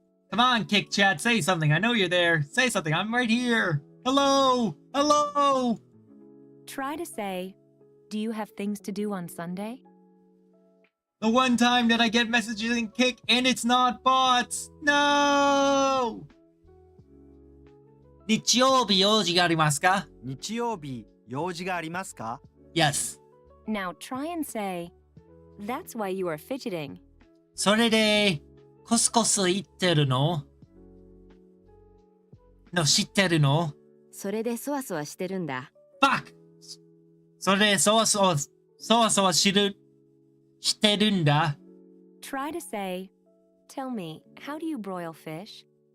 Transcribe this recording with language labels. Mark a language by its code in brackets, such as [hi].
[en] Come on, Kick Chat, say something. I know you're there. Say something. I'm right here. Hello! Hello! Try to say, do you have things to do on Sunday? The one time that I get messages in Kick and it's not bots. No! [ja] 日曜日用事がありますか? 日曜日、用事がありますか? [en] Yes. Now try and say, that's why you are fidgeting. [ja] それで、コスコス行ってるの? No, 知ってるの? それでそわそわしてるんだ。 [en] Fuck! [ja] それで、そわそわしてるんだ. [en] Try to say, tell me, how do you broil fish?